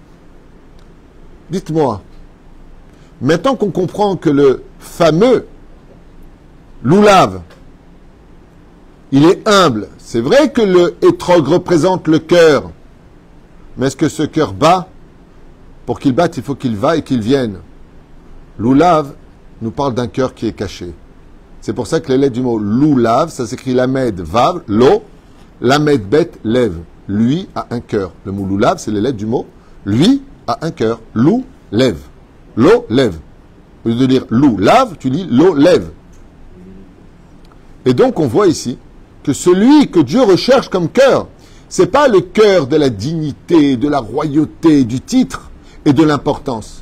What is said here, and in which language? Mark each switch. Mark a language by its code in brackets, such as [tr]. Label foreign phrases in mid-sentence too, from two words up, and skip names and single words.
[fr] Dites-moi, maintenant qu'on comprend que le fameux loulav, il est humble, c'est vrai que le étrog représente le cœur, mais est-ce que ce cœur bat? Pour qu'il batte, il faut qu'il va et qu'il vienne. Loulav nous parle d'un cœur qui est caché. C'est pour ça que les lettres du mot loulav, ça s'écrit [he] למד וו, לו, למד בית [fr] lève. Lui a un cœur. Le mot loulav, c'est les lettres du mot lui a un cœur. [he] לו לב. לו לב. [fr] Au lieu de dire lou lave, tu dis [he] לו לב. [fr] Et donc on voit ici que celui que Dieu recherche comme cœur, c'est pas le cœur de la dignité, de la royauté, du titre et de l'importance.